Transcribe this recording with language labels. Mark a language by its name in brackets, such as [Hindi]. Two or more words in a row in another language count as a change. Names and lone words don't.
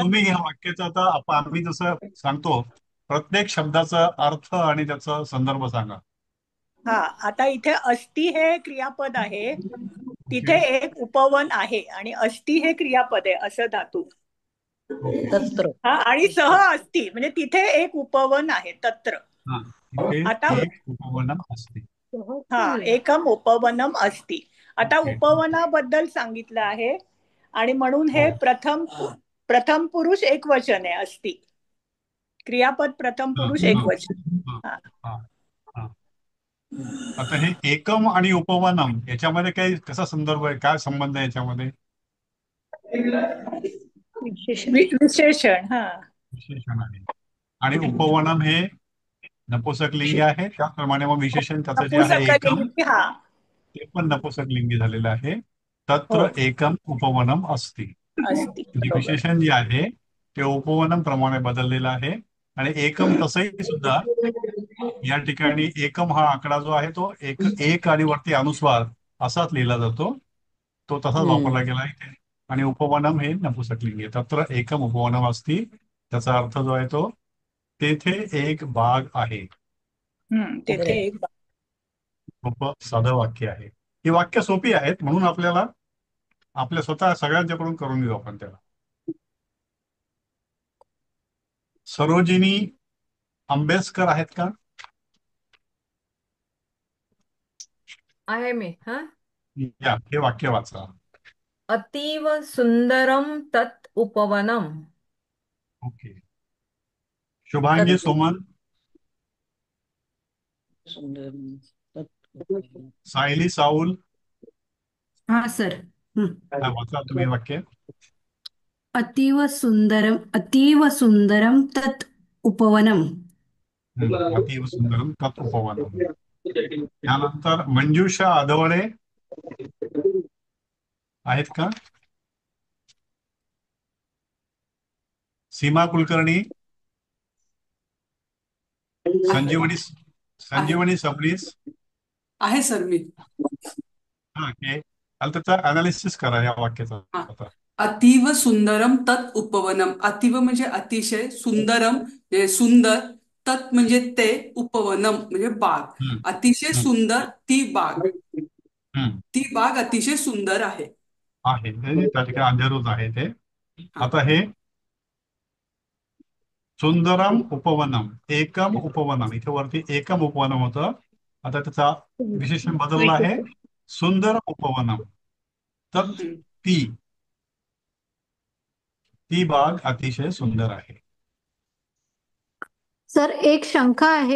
[Marathi] तुम्ही ह्या वाक्याचा आता आम्ही जसं सांगतो, प्रत्येक शब्दाचा अर्थ आणि त्याचा संदर्भ सांगा. हा, आता इथे अस्ति हे क्रियापद आहे, ओके. तिथे एक उपवन आहे आणि अस्ति हे क्रियापद आहे असं धातू. ओके. तत्र. हा, आणि [Sanskrit] सह अस्ति [Marathi] म्हणजे तिथे एक उपवन आहे, तत्र. हा, इथे आता एक उपवनम असते. हा, [Sanskrit] एकम उपवनम अस्ति. [Marathi] आता ओके. उपवनाबद्दल सांगितलं आहे आणि म्हणून हो. हे प्रथम प्रथम पुरुष एक वचन आहे, अस्ति. क्रियापद प्रथम हा, पुरुष हा, एक वचन. हा, हा. हा, हा. आता हे एकम आणि उपवनम याच्यामध्ये काही कसा संदर्भ आहे, काय संबंध आहे याच्यामध्ये? विशेषण. विशेषण. हा. विशेषण आहे. आणि उपवनम हे नपुसक लिंगी आहे, त्याचप्रमाणे मग विशेषण त्याचं जे आहे एकम, नपुंसकलिंगी. हा. ते पण नपुसक लिंगी झालेलं आहे. हो, [Sanskrit] तत्र एकम उपवनम असती. [Marathi] अस्ति, म्हणजे बरोबर. विशेषण जे आहे ते उपवनम प्रमाणे बदललेलं आहे. आणि एकम तसंही सुद्धा या ठिकाणी एकम हा आकडा जो आहे तो एक एक आणि वरती अनुस्वार असाच लिहिला जातो, तो तसाच वापरला हम्म. गेला आहे. आणि उपवनम हे नपुसकलिंगी आहे. [Sanskrit] तत्र एकम उपवनम असती, [Marathi] त्याचा अर्थ जो आहे तो तेथे एक बाग आहे. तेथे ओके. एक. खूप साधं वाक्य आहे. ही वाक्य सोपी आहेत, म्हणून आपल्याला आपल्या स्वतः सगळ्यांच्याकडून करून घेऊ आपण त्याला. सरोजिनी आंबेडकर आहेत का? आहे मी. हा. या, हे वाक्य वाचा. [Sanskrit] अतीव सुंदरम तत् उपवनम. [Marathi] ओके. शुभांगी तत् सोमन, सायली साऊल, हा सर. वाचा तुम्ही वाक्य. [Sanskrit] अतीव सुंदरम तत् उपवनम. अतीव सुंदरम तत् उपवनम. [Marathi] त्यानंतर मंजुषा आदवळे आहेत का? सीमा कुलकर्णी, संजीवनी सबनीस. आहे सर मी. हा, हे त्याचा अनालिसिस करा या वाक्याचा हा. आता. [Sanskrit] अतीव सुंदरम तत् उपवनम. [Marathi] अतीव म्हणजे अतिशय, सुंदरम म्हणजे सुंदर, तत् म्हणजे ते, उपवनम म्हणजे बाग. हम्म, अतिशय हम्म, सुंदर ती बाग. हम्म. ती बाग अतिशय सुंदर आहे. आहे त्या ठिकाणी अंधेरूच आहे ते. हा. आता हे [Sanskrit] सुंदरम उपवनम, एकम उपवनम, [Marathi] इथे वरती [Sanskrit] एकम उपवनम [Marathi] होतं, आता त्याचा विशेषण बदललं आहे, [Sanskrit] सुंदर उपवनम. [Marathi] तर हम्म. ती बाग अतिशय सुंदर आहे. सर एक शंका आहे.